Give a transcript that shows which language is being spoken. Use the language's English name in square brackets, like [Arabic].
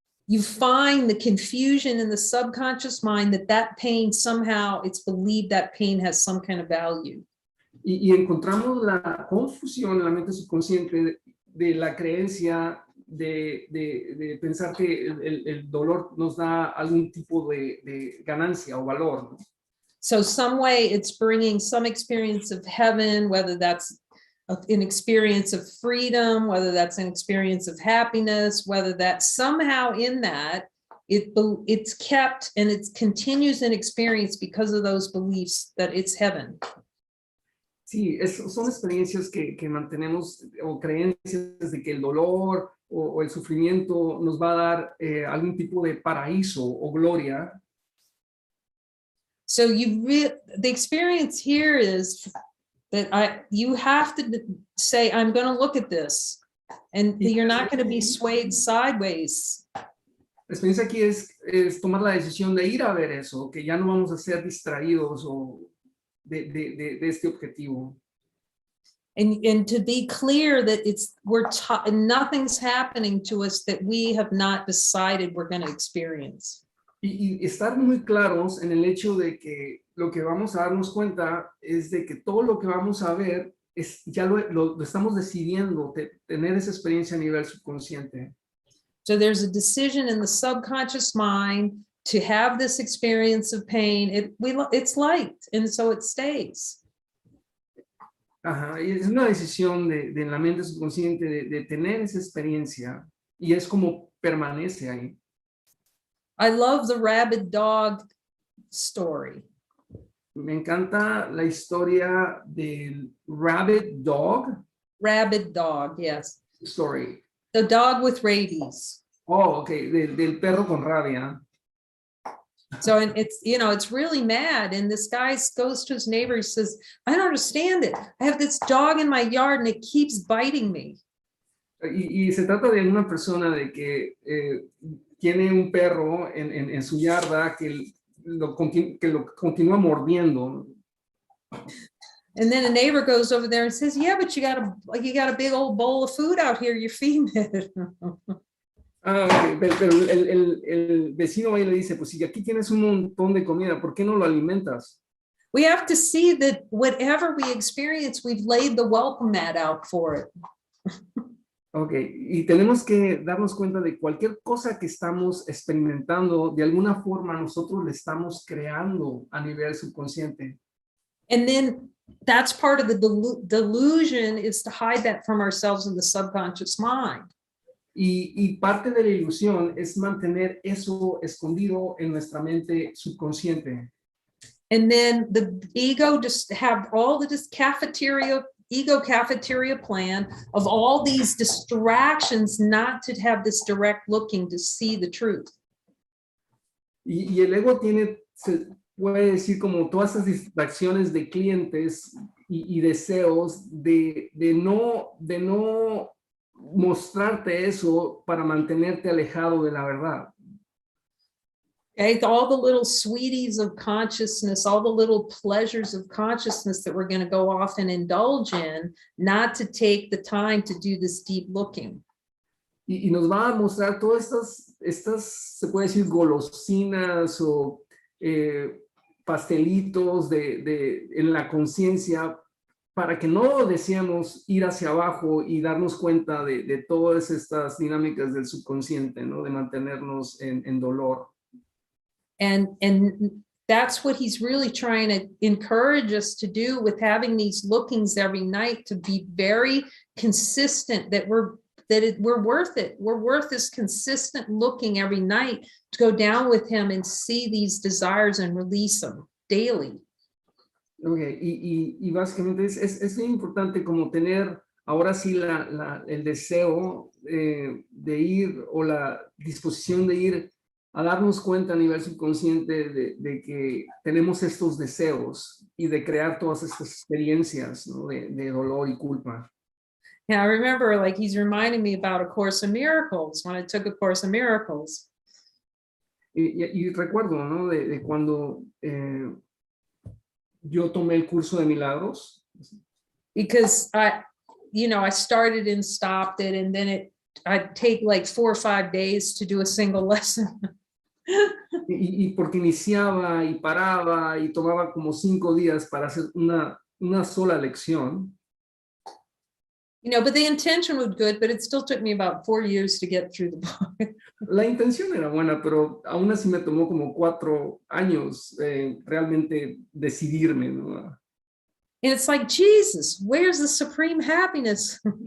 [English] You find the confusion in the subconscious mind that pain somehow, it's believed that pain has some kind of value. [Spanish] Y encontramos la confusión en la mente subconsciente de la creencia de pensar que el dolor nos da algún tipo de ganancia o valor, ¿no? [English] So some way it's bringing some experience of heaven, whether that's an experience of freedom, whether that's an experience of happiness, whether that somehow in that it's kept and it continues an experience because of those beliefs that it's heaven. [Spanish] Sí, son experiencias que mantenemos o creencias de que el dolor o el sufrimiento nos va a dar algún tipo de paraíso o gloria. [English] So the experience here is that you have to say, I'm going to look at this, and you're not going to be swayed sideways. [Spanish] La experiencia aquí es tomar la decisión de ir a ver eso, que ya no vamos a ser distraídos de este objetivo. [English] And to be clear that nothing's happening to us that we have not decided we're going to experience. [Spanish] Y estar muy claros en el hecho de que lo que vamos a darnos cuenta es de que todo lo que vamos a ver ya lo estamos decidiendo tener esa experiencia a nivel subconsciente. [English] So there's a decision in the subconscious mind to have this experience of pain. It's liked, and so it stays. [Spanish] Ajá, y es una decisión de la mente subconsciente de tener esa experiencia y es como permanece ahí. [English] I love the rabid dog story. [Spanish] Me encanta la historia del [English] rabbit dog Rabid dog, yes. story. The dog with rabies. [Spanish] Oh, ok, del perro con rabia. [English] So and it's, you know, it's really mad. And this guy goes to his neighbor, he says, I don't understand it. I have this dog in my yard and it keeps biting me. [Spanish] Y se trata de una persona de que tiene un perro en su yarda que lo continúa mordiendo. [English] And then a neighbor goes over there and says, yeah, but you got a big old bowl of food out here, you're feeding it. [Spanish] Okay, pero el vecino ahí le dice, pues si aquí tienes un montón de comida, ¿por qué no lo alimentas? [English] We have to see that whatever we experience, we've laid the welcome mat out for it. [Spanish] Ok, y tenemos que darnos cuenta de cualquier cosa que estamos experimentando, de alguna forma nosotros le estamos creando a nivel subconsciente. [English] And then that's part of the delusion, is to hide that from ourselves in the subconscious mind. [Spanish] Y parte de la ilusión es mantener eso escondido en nuestra mente subconsciente. [English] And then the ego just have all this ego cafeteria plan of all these distractions not to have this direct looking to see the truth. [Spanish] Y el ego tiene, se puede decir, como todas esas distracciones de clientes y deseos de no mostrarte eso para mantenerte alejado de la verdad. [English] Okay, all the little sweeties of consciousness, all the little pleasures of consciousness that we're going to go off and indulge in, not to take the time to do this deep looking. [Spanish] Y nos va a mostrar todas estas, se puede decir, golosinas o pastelitos en la conciencia, para que no deseamos ir hacia abajo y darnos cuenta de todas estas dinámicas del subconsciente, ¿no? De mantenernos en dolor. [English] And that's what he's really trying to encourage us to do with having these lookings every night, to be very consistent, that we're worth it. We're worth this consistent looking every night, to go down with him and see these desires and release them daily. Okay. [Spanish] Y básicamente es muy importante como tener ahora sí el deseo de ir, o la disposición de ir a darnos cuenta a nivel subconsciente de que tenemos estos deseos y de crear todas estas experiencias, ¿no? de dolor y culpa. [English] Yeah, I remember, like, he's reminding me about A Course in Miracles, when I took A Course in Miracles. [Spanish] Y recuerdo, ¿no? de cuando yo tomé el curso de milagros. [English] Because I started and stopped it, and then I'd take like 4 or 5 days to do a single lesson. [Spanish] Y porque iniciaba y paraba y tomaba como 5 días para hacer una sola lección. [English] But the intention was good, but it still took me about 4 years to get through the book. [Spanish] La intención era buena, pero aún así me tomó como 4 años realmente decidirme, ¿no? [English] And it's like, Jesus, where's the supreme happiness?